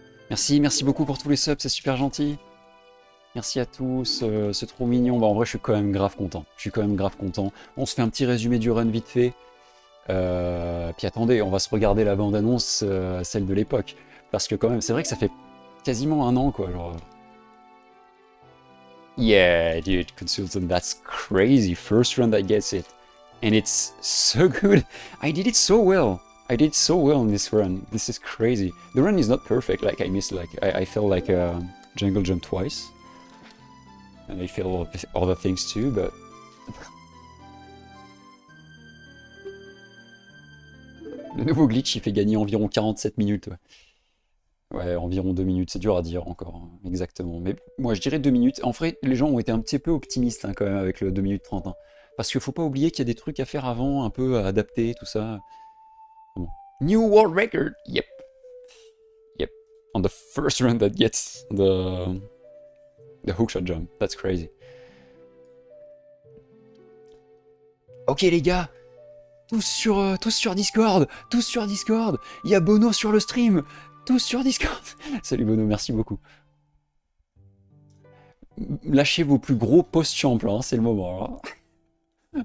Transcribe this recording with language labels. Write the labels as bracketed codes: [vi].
[fr] Merci beaucoup pour tous les subs, c'est super gentil. Merci à tous, c'est trop mignon. Bah, en vrai, je suis quand même grave content. On se fait un petit résumé du run vite fait. Puis attendez, on va se regarder la bande-annonce, celle de l'époque. Parce que quand même, c'est vrai que ça fait quasiment un an, quoi. Genre... [en] Yeah, dude, Consultant, that's crazy. First run that gets it. And it's so good. I did it so well. I did so well in this run. This is crazy. The run is not perfect. Like, I missed, like, I felt like jungle jump twice. And I feel other things too, but... [fr] Le nouveau glitch, il fait gagner environ 47 minutes. Ouais, environ 2 minutes, c'est dur à dire encore, hein, exactement. Mais moi, je dirais 2 minutes. En vrai, les gens ont été un petit peu optimistes hein, quand même avec le 2 minutes 30. Hein. Parce qu'il faut pas oublier qu'il y a des trucs à faire avant, un peu à adapter, tout ça. [en] Bon. New world record! Yep. Yep. On the first run that gets the hookshot jump. That's crazy. [fr] Ok les gars, tous sur Discord, tous sur Discord. Il y a Bono sur le stream, tous sur Discord. Salut Bono, merci beaucoup. Lâchez vos plus gros post-champs, hein, c'est le moment. Hein.